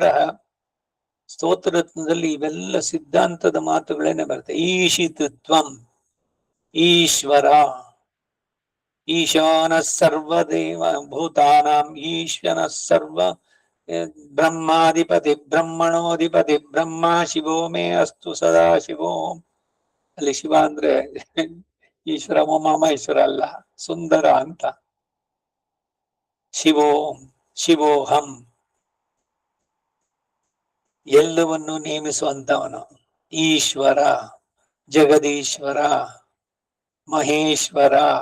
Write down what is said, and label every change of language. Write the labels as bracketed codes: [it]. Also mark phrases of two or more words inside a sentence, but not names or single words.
[kn] ಸ್ತೋತ್ರರತ್ನದಲ್ಲಿ ಇವೆಲ್ಲ ಸಿದ್ಧಾಂತದ ಮಾತುಗಳೇನೆ ಬರುತ್ತೆ. [sa] ಈಶಿತತ್ವಂ, ಈಶ್ವರ, ಈಶಾನ ಸರ್ವದೇವ ಭೂತಾನಾಂ ಈಶ್ವರ ಸರ್ವ ಬ್ರಹ್ಮಾಧಿಪತಿ ಬ್ರಹ್ಮಣೋಧಿಪತಿ ಬ್ರಹ್ಮ ಶಿವೋ ಮೇ ಅಸ್ತು ಸದಾ ಶಿವೋ. [kn] ಅಲ್ಲಿ ಶಿವ ಅಂದ್ರೆ ಈಶ್ವರ ಮಹೇಶ್ವರ ಅಲ್ಲ, ಸುಂದರ ಅಂತ. [sa] ಶಿವೋಂ ಶಿವೋಹಂ, [kn] ಎಲ್ಲವನ್ನು ನೇಮಿಸುವಂತವನು. ಈಶ್ವರ, ಜಗದೀಶ್ವರ, ಮಹೇಶ್ವರ.